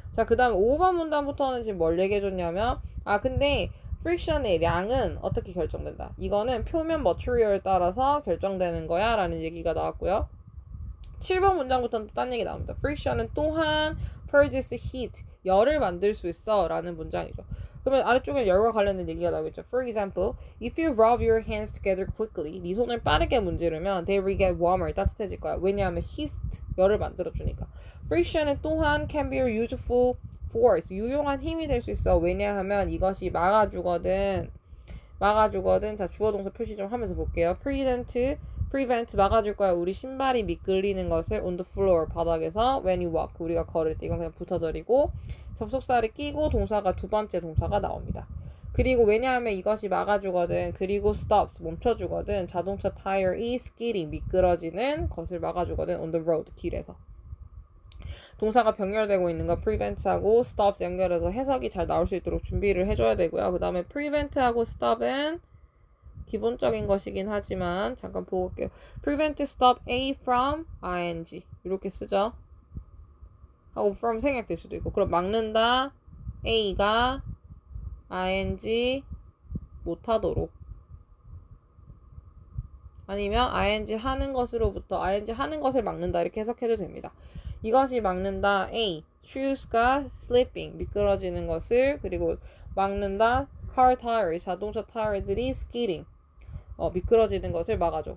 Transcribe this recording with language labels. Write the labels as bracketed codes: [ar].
[ko] 자, 그 다음 5번 문단부터는 지금 뭘 얘기해 줬냐면 근데 프릭션의 량은 어떻게 결정된다. 이거는 표면 머티리얼에 따라서 결정되는 거야 라는 얘기가 나왔고요. 7번 문장부터는 또 딴 얘기 나옵니다. 프릭션은 또한 [en] produce heat, [ko] 열을 만들 수 있어 라는 문장이죠. 그러면 아래쪽에는 열과 관련된 얘기가 나오겠죠. [en] For example, if you rub your hands together quickly, [ko] 네 손을 빠르게 문지르면 [en] they will get warmer, [ko] 따뜻해질 거야. 왜냐하면 heat, 열을 만들어주니까. Friction은 또한 [en] can be a useful force, [ko] 유용한 힘이 될 수 있어. 왜냐하면 이것이 막아주거든. 자, 주어 동사 표시 좀 하면서 볼게요. prevent 막아줄 거야. 우리 신발이 미끌리는 것을 [en] on the floor [ko] 바닥에서 [en] when you walk [ko] 우리가 걸을 때 이건 그냥 붙어버리고 접속사를 끼고 동사가 두 번째 동사가 나옵니다. 그리고 왜냐하면 이것이 막아주거든. 그리고 stops 멈춰주거든. 자동차 타이어이 skidding 미끄러지는 것을 막아주거든. [en] on the road [ko] 길에서. 동사가 병렬되고 있는 거 prevent하고 stops 연결해서 해석이 잘 나올 수 있도록 준비를 해줘야 되고요. 그 다음에 prevent하고 stop은 기본적인 것이긴 하지만 잠깐 보고 올게요. [en] prevent stop A from ing [ko] 이렇게 쓰죠. 하고 from 생략될 수도 있고 그럼 막는다 A가 ing 못하도록 아니면 ing 하는 것으로부터 ing 하는 것을 막는다 이렇게 해석해도 됩니다. 이것이 막는다 A shoes가 slipping 미끄러지는 것을 그리고 막는다 [en] car tires [ko] 자동차 타이어들이 skidding 미끄러지는 것을 막아줘.